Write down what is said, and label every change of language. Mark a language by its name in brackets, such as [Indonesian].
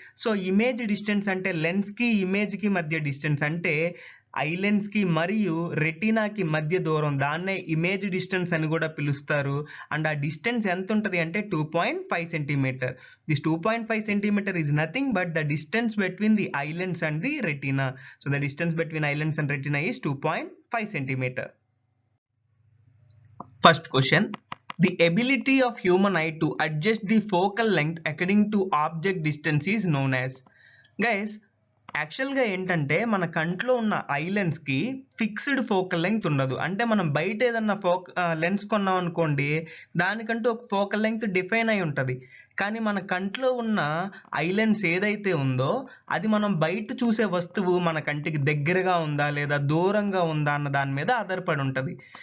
[Telugu] So image distance అంటే లెన్స్కి ఇమేజ్కి మధ్య distance అంటే ఐ లెన్స్కి మరియు రెటీనాకి మధ్య దూరం, దాన్నే ఇమేజ్ డిస్టెన్స్ అని కూడా పిలుస్తారు. అండ్ ఆ డిస్టెన్స్ ఎంత ఉంటుంది అంటే 2.5 centimetre. [English] This 2.5 centimetre is nothing but the distance between the eye lens and the retina. So the distance between eye lens and retina is 2.5 centimetre. First question, the ability of human eye to adjust the focal length according to object distance is known as. [Telugu] Guys, యాక్చువల్గా ఏంటంటే మన కంట్లో ఉన్న I లెన్స్కి fixed focal length ఉండదు. అంటే మనం బయట ఏదన్నా లెన్స్ కొన్నాం అనుకోండి, దానికంటూ ఒక ఫోకల్ లెంగ్త్ డిఫైన్ అయి ఉంటుంది. కానీ మన కంట్లో ఉన్న ఐ లెన్స్ ఏదైతే ఉందో అది మనం బయట చూసే వస్తువు మన కంటికి దగ్గరగా ఉందా లేదా దూరంగా ఉందా అన్న దాని మీద ఆధారపడి ఉంటుంది.